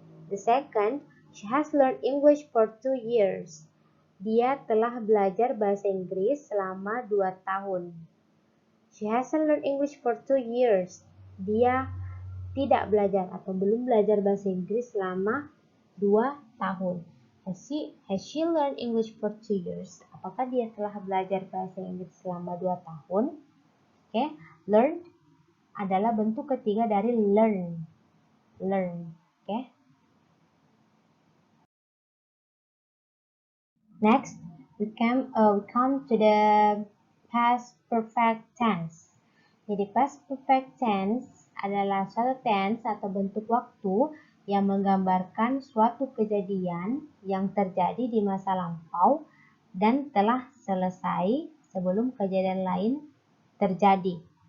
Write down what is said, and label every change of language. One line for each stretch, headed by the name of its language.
English: The second, she has learned English for 2 years.
Indonesian: Dia telah belajar bahasa Inggris selama 2 tahun.
English: She hasn't learned English for 2 years.
Indonesian: Dia tidak belajar atau belum belajar bahasa Inggris selama 2 tahun.
English: Has she learned English for 2 years?
Indonesian: Apakah dia telah belajar bahasa Inggris selama 2 tahun? Oke, learn adalah bentuk ketiga dari learn. Oke.
English: Next, we come to the past perfect tense.
Indonesian: Jadi past perfect tense adalah suatu tense atau bentuk waktu yang menggambarkan suatu kejadian yang terjadi di masa lampau dan telah selesai sebelum kejadian lain terjadi.